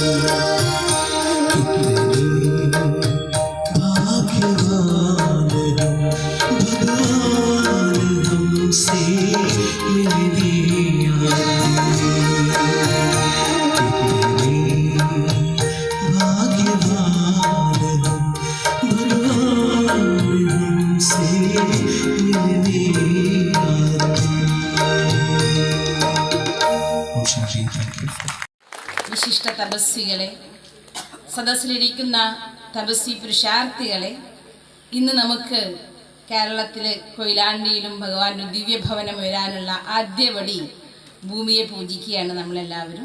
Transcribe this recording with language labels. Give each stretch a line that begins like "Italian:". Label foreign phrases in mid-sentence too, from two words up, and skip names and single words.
Hindi: कितने भाग्यवान हम भगवान हमसे मिलने आते। कितने भाग्यवान हम भगवान हमसे मिलने आते।
Malayalam: വിശിഷ്ട തപസ്സികളെ, സദസ്സിലിരിക്കുന്ന തപസ്സി പുരുഷാർത്ഥികളെ, ഇന്ന് നമുക്ക് കേരളത്തിലെ കൊയിലാണ്ടിയിലും ഭഗവാന്റെ ദിവ്യഭവനം വരാനുള്ള ആദ്യപടി ഭൂമിയെ പൂജിക്കുകയാണ് നമ്മളെല്ലാവരും.